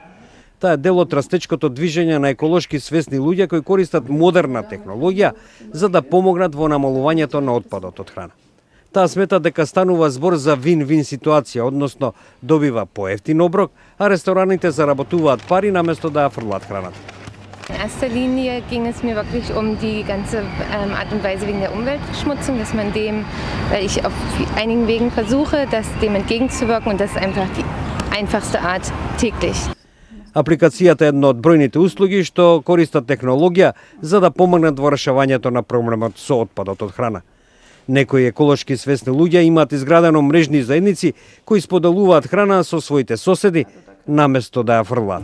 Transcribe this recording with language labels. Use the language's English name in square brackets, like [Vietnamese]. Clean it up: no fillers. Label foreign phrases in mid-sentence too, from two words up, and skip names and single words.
[Macedonian] Таа е дел од растечкото движење на еколошки свесни луѓе кои користат модерна технологија за да помогнат во намалувањето на отпадот од храна. Таа смета дека станува збор за вин-вин ситуација, односно добива поевтин оброк, а рестораните заработуваат пари наместо да ја фрлаат храната. [German] In erster Linie ging es mir wirklich die ganze Art und Weise wegen der Umweltverschmutzung, dass man dem, weil ich auf einigen Wegen versuche, dem entgegenzuwirken und das ist einfach die einfachste Art täglich. [Macedonian] Апликацијата е една од бројните услуги што користат технологија за да помогнат во решавањето на проблемот со отпадот од храна. Некои еколошки свесни луѓе имаат изградено мрежни заедници кои споделуваат храна со своите соседи наместо да ја фрлаат.